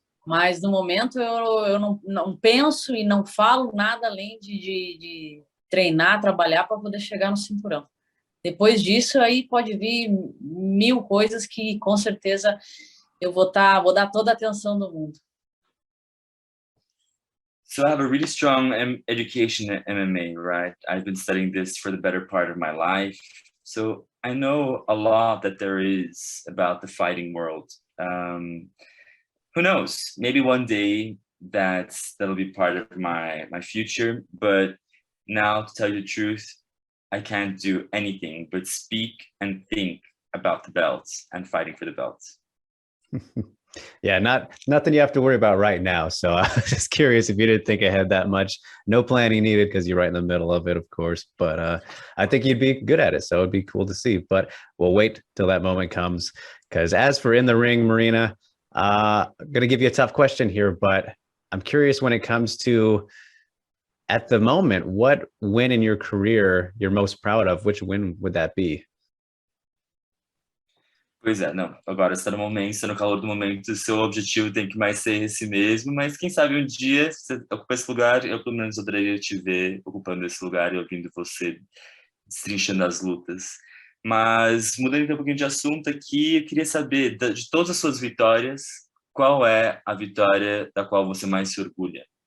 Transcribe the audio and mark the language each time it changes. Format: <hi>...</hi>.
<pt>Mas, no momento, eu não penso e não falo nada além de treinar, trabalhar para poder chegar no cinturão. Depois disso, aí pode vir 1000 coisas que, com certeza, eu vou dar toda a atenção do mundo.</pt> <en>So I have a really strong education in MMA, right? I've been studying this for the better part of my life. So I know a lot that there is about the fighting world. Who knows? Maybe one day that'll be part of my future. But now, to tell you the truth, I can't do anything but speak and think about the belts and fighting for the belts. Yeah, nothing you have to worry about right now. So I was just curious if you didn't think ahead that much. No planning needed because you're right in the middle of it, of course. But I think you'd be good at it. So it'd be cool to see. But we'll wait till that moment comes. Because as for in the ring, Marina, I'm going to give you a tough question here, but I'm curious when it comes to, at the moment, what win in your career you're most proud of? Which win would that be?</en> <pt>Pois é, não. Agora está no momento, está no calor do momento, o seu objetivo tem que mais ser esse mesmo, mas quem sabe um dia você ocupa esse lugar, eu pelo menos adoraria te ver ocupando esse lugar e ouvindo você destrinchando as lutas. Mas, mudando então um pouquinho de assunto aqui, eu queria saber, de todas as suas vitórias, qual é a vitória da qual você mais se orgulha?</pt>